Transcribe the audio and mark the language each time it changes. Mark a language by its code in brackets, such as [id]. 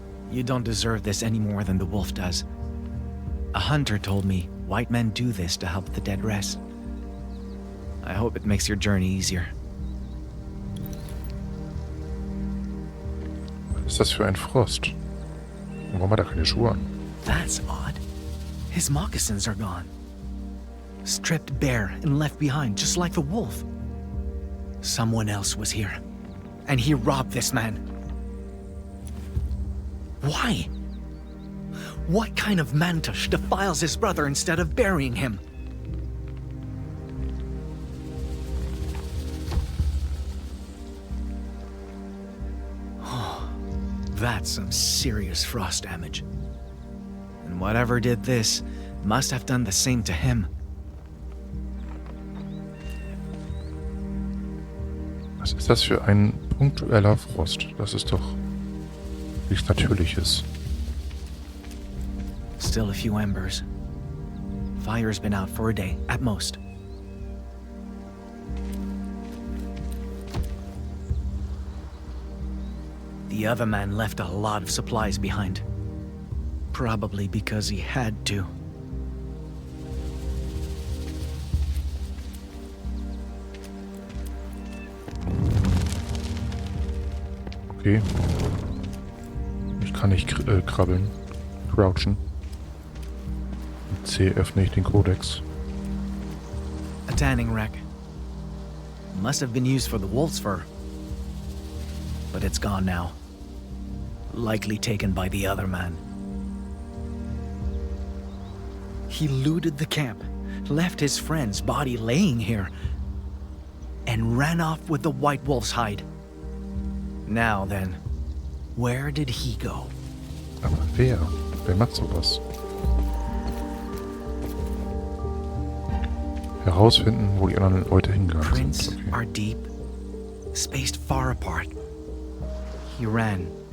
[en] You don't deserve this any more than the wolf does. A hunter told me white men do this to help the dead rest. I hope it makes your journey easier. [de] Was ist das für ein Frost? Und warum hat er keine Schuhe an? [en] That's odd. His moccasins are gone. Stripped bare and left behind, just like the wolf. Someone else was here, and he robbed this man. Why? What kind of mantush defiles his brother instead of burying him? Oh, that's some serious frost damage. And whatever did this must have done the same to him. [de] Was ist das für ein punktueller Frost? Das ist doch nichts Natürliches. [en] Still a few embers. Fire's been out for a day, at most. The other man left a lot of supplies behind. Probably because he had to. Okay. [de] Ich kann nicht krabbeln. Crouchen. Mit C öffne ich den Kodex. [en] A tanning rack. Must have been used for the wolf's fur. But it's gone now. Likely taken by the other man. He looted the camp, left his friend's body laying here, and ran off with the white wolf's hide. Now then, where did he go? [de] Aber wer? Wer macht sowas? Herausfinden, wo die anderen Leute hingegangen [en] Prints [de] sind. Okay. [en] are deep, spaced far apart. He ran.